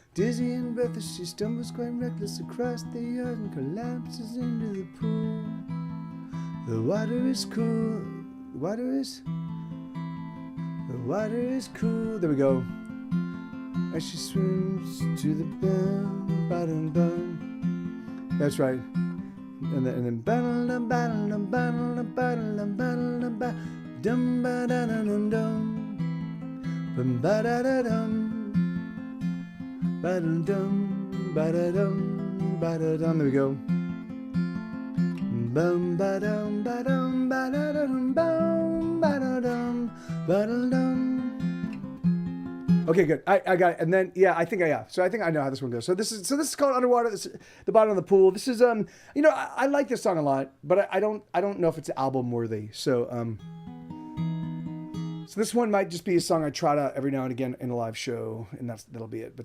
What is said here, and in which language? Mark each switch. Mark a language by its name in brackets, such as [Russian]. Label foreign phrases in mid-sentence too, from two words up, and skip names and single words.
[English] Dizzy and breathless, she stumbles quite reckless across the yard and collapses into the pool. The water is cool. The water is cool. There we go. As she swims to the bottom. That's right. And then dum ba da dum dum. Ba da da dum. Ba dum dum. Ba da dum. Ba da dum. There we go. Bum ba dum ba dum ba da dum bum ba da dum ba da dum. Okay, good. I got it. And then I think I know how this one goes. So this is called Underwater. This is the bottom of the pool. This is I like this song a lot, but I don't know if it's album worthy. So this one might just be a song I trot out every now and again in a live show, and that'll be it.